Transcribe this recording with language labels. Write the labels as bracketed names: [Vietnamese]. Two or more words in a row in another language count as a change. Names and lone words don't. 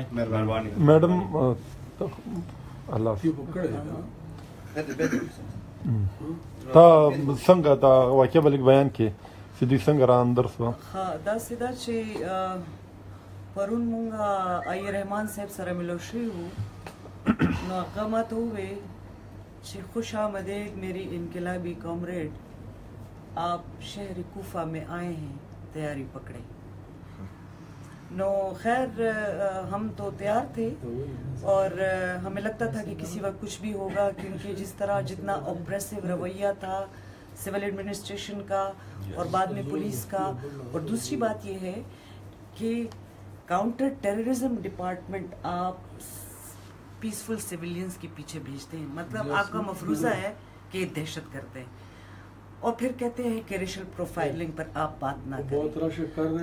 [Pashto] میډم الله تا څنګه دا واقع بلک بیان کې چې دوی څنګه را اندر شو؟ داسې ده چې پرون مونږ ای رحمان صاحب سره ملو شوي وو، نو هغه ماته وویل چې [Urdu] خوش آمدید میری انقلابی کامریڈ، آپ شہر کوفہ میں آئے ہیں، تیاری پکڑیں. نو خیر ہم تو تیار تھے اور ہمیں لگتا تھا کہ کسی وقت کچھ بھی ہوگا، کیونکہ جس طرح جتنا اپریسو رویہ تھا [English] civil administration [Urdu] کا اور بعد میں پولیس کا. اور دوسری بات یہ ہے کہ [English] counter terrorism department [Urdu] آپ [English] peaceful civilians [Urdu] کے پیچھے بھیجتے ہیں، مطلب آپ کا مفروضہ ہے کہ دہشت کرتے ہیں، اور پھر کہتے ہیں کہ [English] racial profiling [Urdu] پر آپ بات نہ کریں.